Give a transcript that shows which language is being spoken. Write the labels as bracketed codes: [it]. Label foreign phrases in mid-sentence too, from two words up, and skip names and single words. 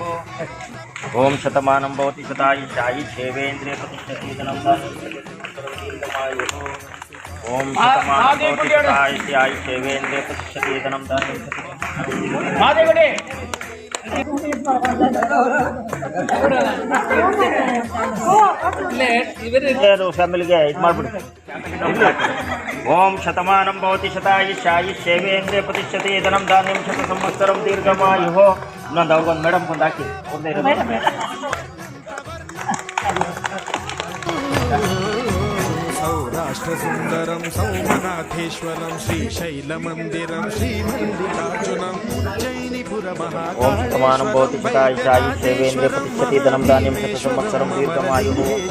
[sa] ओम शतमानं भवति शतायुष्यायुष्येवेन्द्रिय प्रतिष्ठते धनं धान्यं शतसंवत्सरं दीर्घमायुः. ओम शतमानं भवति शतायुष्येवेन्द्रिय प्रतिष्ठते धनं धान्यं [kn] ಫ್ಯಾಮಿಲಿಗೆ ಇದು ಮಾಡ್ಬಿಡಿ. [sa] ಓಂ ಶತಮಾನಂ ಭವತಿ ಶತಾಯುಷ್ಯಾಯುಷ್ಯೇವೇಂದ್ರಿಯ ಪ್ರತಿಷ್ಠತೆ ಧನಂ ಧಾನ್ಯಂ ಶತ ಸಂವತ್ಸರಂ ದೀರ್ಘಮಾಯುಃ. [kn] ಇನ್ನೊಂದು ಅವ್ರಿಗೊಂದು ಮೇಡಮ್ ಒಂದು ಹಾಕಿ ಒಂದೇ [sa] सौराष्ट्रसुन्दरं सौमनाथेश्वरं श्रीशैलमन्दिरं श्रीमल्लिकार्जुनम् उज्जयिनीपुरमहाकालेश्वरं. ओम शतमानं भवति शतायुष्यायुष्येवेन्द्रिय प्रतिष्ठते धनं धान्यं शत संवत्सरं दीर्घमायुः.